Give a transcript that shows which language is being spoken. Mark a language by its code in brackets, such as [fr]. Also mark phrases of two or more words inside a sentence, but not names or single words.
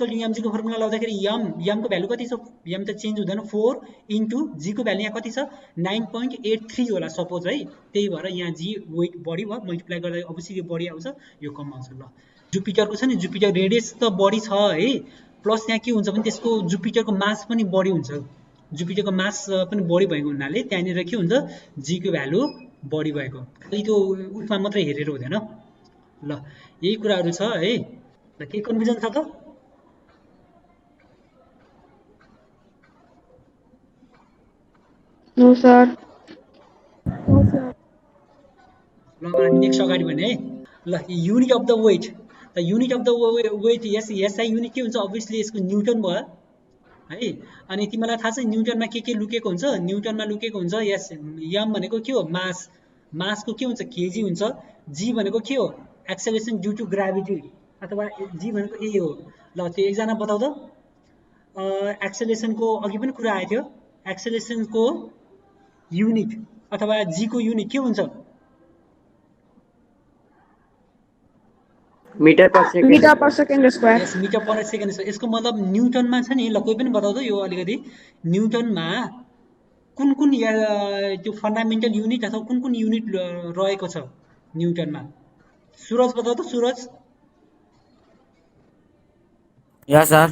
[ne] टु mg को फर्मुला लाउँदाखेरि m को भ्यालु कति छ m त चेन्ज हुँदैन 4 इन्टु g को भ्यालु यहाँ कति छ 9.83 होला सपोज है त्यही भएर यहाँ g वेट बढी भयो मल्टिप्लाई गर्दा अभियसली यो बढी आउँछ यो कम आउँछ ल जुपिटरको छ नि जुपिटर रेडियस त बढी छ है प्लस यहाँ के हुन्छ भने त्यसको जुपिटरको मास पनि बढी हुन्छ जुपिटरको मास पनि बढी भएको हुनाले त्यहाँनिर के हुन्छ g को भ्यालु बढी भएको खालि त्यो उसमा मात्रै हेरेर हुँदैन ल यही कुराहरू छ है ल के कन्फ्युजन छ त [en] No, sir. No, sir. [ne] ल हामी नेक्स्ट अगाडि भने है ल [en] unit of the weight the unit of the weight SI unit [ne] के हुन्छ अभियसली यसको न्युटन भयो है अनि तिमीलाई थाहा छ न्युटनमा के लुकेको हुन्छ न्युटनमा लुकेको हुन्छ यस यम भनेको के हो मासको के हुन्छ केजी हुन्छ जी भनेको के हो [en] acceleration due to gravity [ne] अथवा जी भनेको ए हो ल त्यो एकजना बताउ त एक्सेलरेसनको अघि पनि कुरा आएको थियो एक्सेलरेसनको युनिट अथवा जी को युनिट के हुन्छ [en] meter per second Meter per second square. [ne] यस [en] meter per second [ne] छ यसको मतलब न्युटनमा छ नि ल कोही पनि बताउँदो यो अलिकति न्युटनमा कुन कुन त्यो [en] fundamental unit [ne] अथवा कुन कुन युनिट रहेको छ न्युटनमा सुरज बताउ त सुरज [en] Yes, sir.